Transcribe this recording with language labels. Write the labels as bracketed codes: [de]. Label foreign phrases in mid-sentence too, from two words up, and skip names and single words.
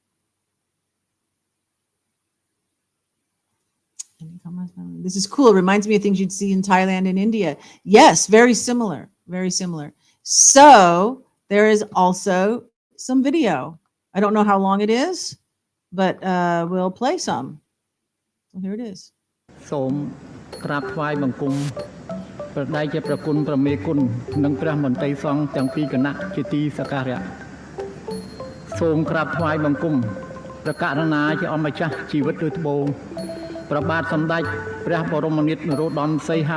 [en] Any comments? This is cool. It reminds me of things you'd see in Thailand and India. Yes, very similar, very similar. So there is also some video. I don't know how long it is, but we'll play some. So here it is. [km] សូមក្រាបថ្វាយបង្គំព្រះដៃជាប្រគុណប្រមេគុណនិងព្រះមន្ត្រីសង្ឃទាំងពីរគណៈជាទីសក្ការៈសូមក្រាបថ្វាយបង្គំព្រះករុណាជាអម្ចាស់ជីវិតដូចត្បូងព្រះបាទសម្ដេចព្រះបរមនាថនរោត្តមសីហ